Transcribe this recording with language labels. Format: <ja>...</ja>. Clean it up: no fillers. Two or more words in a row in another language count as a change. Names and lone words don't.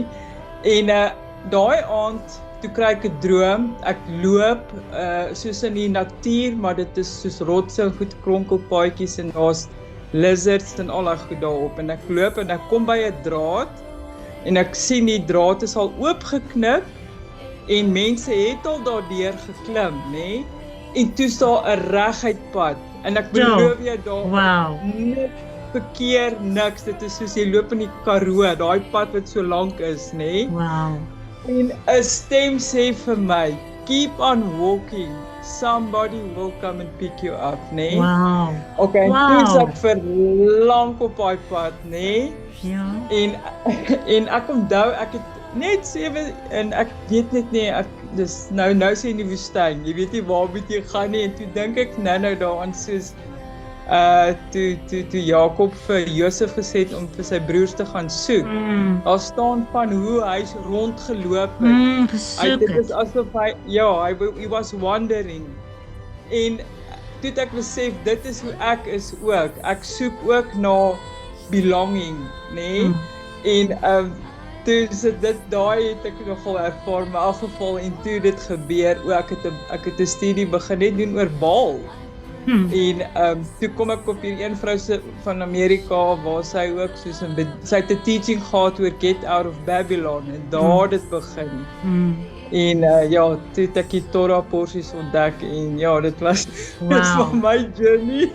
<af>En daai aand, toe kry ek 'n droom, ek loop soos in die natuur, maar dit is soos rotse en goed kronkelpaadjies en daar's lizards en al daai goed daarop, en ek loop en ek kom by 'n draad, en ek sien die draad is al oopgeknip, en mense het al daardeur geklim, nee. En toe is daar 'n reguit pad, en ek beloof jy daar, niks verkeer, niks, dit is soos jy loop in die Karoo, daai pad wat so lank is, nee. En 'n stem sê vir my,</af> <en>keep on walking, somebody will come and pick you up,</en> <af>nee. Okay, toe is ek vir lank op daai pad, nee. En ek onthou, ek het net 7, en ek weet net nie, dis nou sê in die woestyn, jy weet nie waar moet jy gaan nie, en toe dink ek nou daaraan soos, toe Jakob vir Josef gesê het om vir sy broers te gaan soek, daar staan van hoe hy rondgeloop het, dit is asof</af> <en>he was wandering,</en> <af>en toe het ek besef, dit is hoe ek is ook, ek soek ook na belonging, nee, en toe dit daai het ek nogal ervaar, maar in elk geval, en toe dit gebeur, ek het 'n studie begin net doen oor Baal, en toe kom ek op hier een vrou van Amerika, waar sy ook soos sy het 'n teaching gehad oor Get Out of Babylon, en daar dit begin, en toe het ek die Torah porsies ontdek, en dit was van my journey.</af>